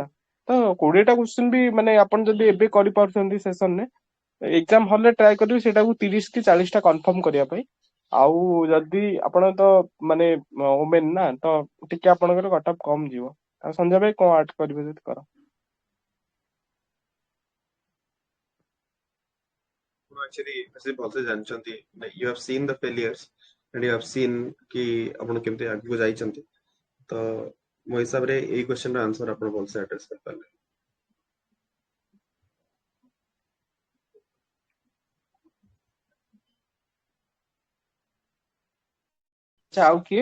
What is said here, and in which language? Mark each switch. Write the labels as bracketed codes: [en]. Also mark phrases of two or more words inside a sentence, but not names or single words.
[or] ତ 20ଟା କ୍ୱେଶ୍ଚିନ୍ ବି ମାନେ ଆପଣ ଯଦି ଏବେ କରିପାରୁଛନ୍ତି ସେସନରେ, [en] exam hall [or] ଟ୍ରାଏ କରିବେ ସେଟାକୁ 30 କି 40ଟା କନଫର୍ମ କରିବା ପାଇଁ। ଆଉ ଯଦି ଆପଣ ତ ମାନେ ଓମେନ୍ ନା, ତ ଟିକେ ଆପଣଙ୍କର [en] cut off [or] କମ ଯିବ। ଆଉ ସଞ୍ଜୟ ଭାଇ କଣ ଆଡ୍ କରିବେ ଯଦି କର। ଆପଣ actually ବେଶୀ ଭଲସେ ଜାଣିଛନ୍ତି, [en] you have seen the failures and you have seen [or] କି ଆପଣ କେମିତି ଆଗକୁ ଯାଇଛନ୍ତି। ତ ମୋ ହିସାବରେ ଏଇ [en] question answer [or] ଆପଣ ଭଲସେ ଆଡ୍ରେସ୍ କରିପାରିଲେ। ଆଚ୍ଛା, ଆଉ କିଏ